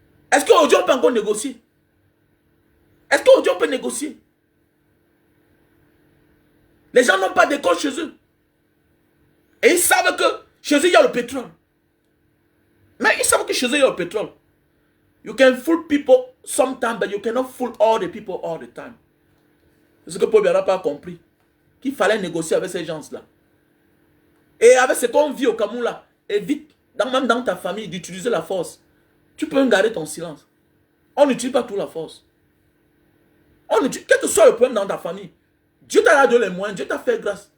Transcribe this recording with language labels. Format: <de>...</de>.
<fr>Est-ce qu'aujourd'hui, on peut encore négocier? Est-ce qu'aujourd'hui, on peut négocier? Les gens n'ont pas d'école chez eux. Et ils savent que chez eux, il y a le pétrole. Mais ils savent que chez eux, il y a le pétrole.</fr> <en>You can fool people sometimes, but you cannot fool all the people all the time.</en> <fr>C'est ce que Paul n'a pas compris. Qu'il fallait négocier avec ces gens-là. Et avec ce qu'on vit au Cameroun là, évite, même dans ta famille, d'utiliser la force. Tu peux garder ton silence. On n'utilise pas toute la force. Quel que soit le problème dans ta famille, Dieu t'a donné les moyens, Dieu t'a fait grâce.</fr>